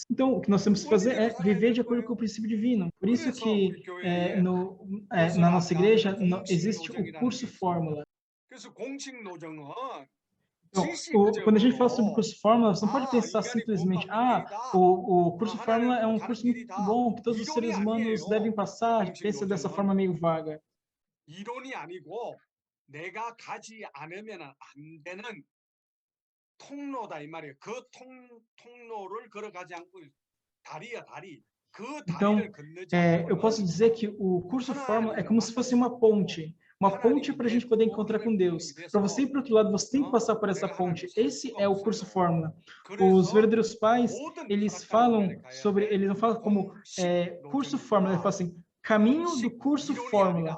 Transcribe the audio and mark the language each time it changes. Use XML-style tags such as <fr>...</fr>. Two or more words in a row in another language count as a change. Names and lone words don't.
<pt>Então, o que nós temos que fazer é viver de acordo com o princípio divino. Por isso que na nossa igreja existe o curso Fórmula. Então, quando a gente fala sobre o curso Fórmula, você não pode pensar simplesmente, o curso Fórmula é um curso muito bom, que todos os seres humanos devem passar, pensa dessa forma meio vaga.</pt> <ko>내가 가지 않으면 안 되는 통로다 이 말이에요. 그 통로를 걸어가지 않고 다리야 다리. 그</ko> <pt>Então,</pt> <ko>다리를 건너지</ko> <pt>eu posso dizer que o curso Fórmula é como se fosse uma ponte para a gente poder encontrar com Deus. Para você ir para o outro lado, você tem que passar por essa ponte. Esse é o curso Fórmula. Os verdadeiros pais, eles falam sobre, eles não falam como curso Fórmula, eles falam assim, caminho do curso Fórmula.</pt>